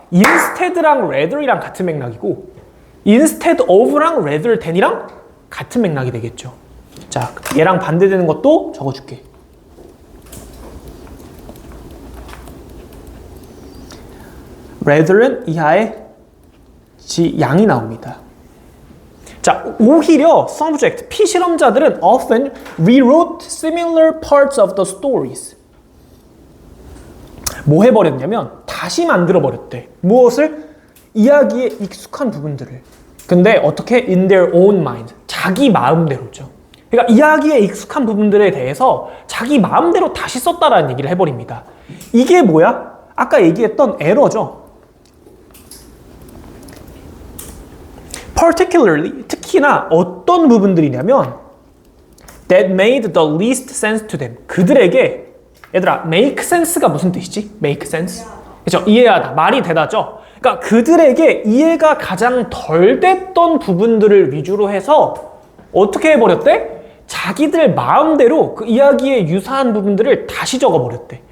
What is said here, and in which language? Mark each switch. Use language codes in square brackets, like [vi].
[ko] instead랑 rather이랑 같은 맥락이고 instead of랑 rather than이랑 같은 맥락이 되겠죠. 자, 얘랑 반대되는 것도 적어줄게. rather은 이하에 지양이 나옵니다. 자, 오히려 [en] subject, [ko] 피실험자들은 [en] often rewrote similar parts of the stories. [ko] 뭐 해버렸냐면 다시 만들어버렸대. 무엇을? 이야기에 익숙한 부분들을. 근데 어떻게? [en] In their own mind. [ko] 자기 마음대로죠. 그러니까 이야기에 익숙한 부분들에 대해서 자기 마음대로 다시 썼다라는 얘기를 해버립니다. 이게 뭐야? 아까 얘기했던 에러죠. [en] Particularly, [ko] 특히나 어떤 부분들이냐면 [en] that made the least sense to them. [ko] 그들에게, 얘들아, make sense가 무슨 뜻이지? make sense? 그렇죠? 이해하다, 말이 되다죠? 그러니까 그들에게 이해가 가장 덜 됐던 부분들을 위주로 해서 어떻게 해버렸대? 자기들 마음대로 그 이야기에 유사한 부분들을 다시 적어버렸대.